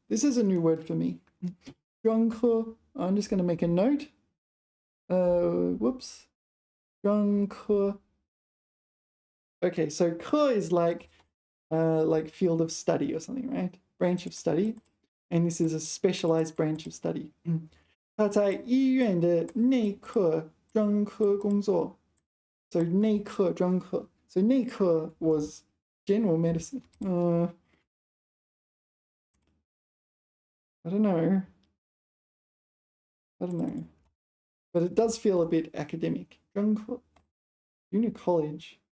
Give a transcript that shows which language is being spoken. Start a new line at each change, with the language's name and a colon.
English: This is a new word for me. 专科 I'm just going to make a note. Whoops. 专科 okay, so 科 is like field of study or something, right? Branch of study. And this is a specialized branch of study.
Chinese: 他在医院的内科专科工作 so 内科专科 so 内科
English: was general medicine. I don't know, but it does feel a bit academic. 专科 junior college.